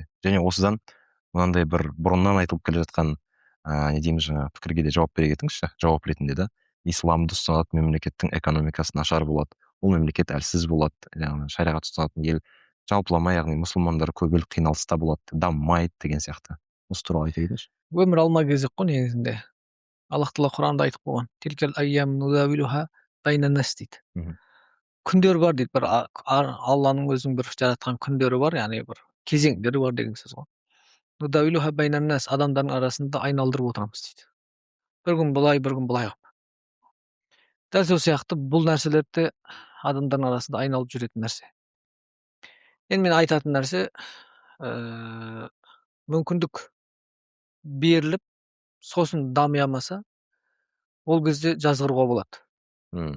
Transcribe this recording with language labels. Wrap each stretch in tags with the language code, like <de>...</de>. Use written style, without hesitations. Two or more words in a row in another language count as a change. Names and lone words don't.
<kk>Және осыдан мынандай бір бұрыннан айтылып келе жатқан не дейміз жаңа пікірге де жауап бере кетіңізші, жауап ретінде да, исламды ұстанатын мемлекеттің экономикасы нашар болады, ол мемлекет әлсіз болады, яғни шариғат ұстанатын ел жалпылама, яғни мұсылмандар көп ел қиналыста болады, дамымайды деген сияқты. Осы туралы айта кетіңізші. Өмір алма кезек қой негізінде. Аллах тағала Құранда айтып қойған.</kk> <ar>تلك الأيام نداولها بين الناس</ar> <kk>дейді. Күндер бар дейді. Бір Алланың өзінің бір жаратқан күндері бар, яғни бір кезеңдері бар деген сөз ғой.</kk> <ar>نداولها بين الناس,</ar> <kk>адамдардың арасында айналдырып отырамыз дейді. Бір күн былай, бір күн былай қылып. Дәл сол сияқты бұл нәрселерді адамдардың арасында айналып жүретін нәрсе. Енді мен айтатын нәрсе, мүмкіндік беріліп, сосын дами алмаса, ол кезде жазғыруға болады.</kk>